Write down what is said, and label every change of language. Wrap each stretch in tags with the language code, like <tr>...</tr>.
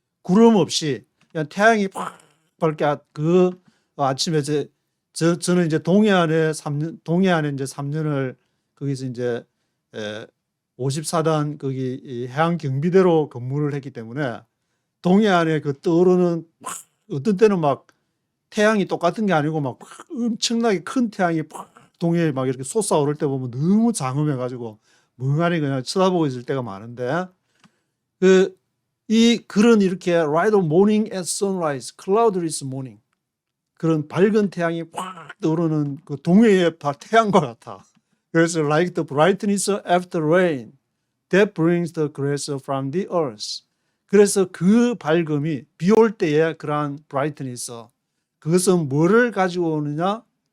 <ko>구름 없이 그냥 태양이 팍 밝게 그 아침에 저는 이제 동해안에 3년을 거기서 이제 54단 거기 해양 경비대로 근무를 했기 때문에 동해안에 그 떠오르는 어떤 때는 막 태양이 똑같은 게 아니고 막 엄청나게 큰 태양이 팍 동해에 막 이렇게 솟아오를 때 보면 너무 장엄해가지고 멍하니 그냥 쳐다보고 있을 때가 많은데 그런 이렇게</ko> <en>light of morning at sunrise, cloudless morning</en> <ko>그런 밝은 태양이 확 떠오르는 그 동해의 태양과 같아.</ko> <en>그래서 like the brightness after rain that brings the grass from the earth.</en> <ko>그래서 그 밝음이 비 올 때의 그러한 brightness 그것은 뭐를 가지고 오느냐?</ko>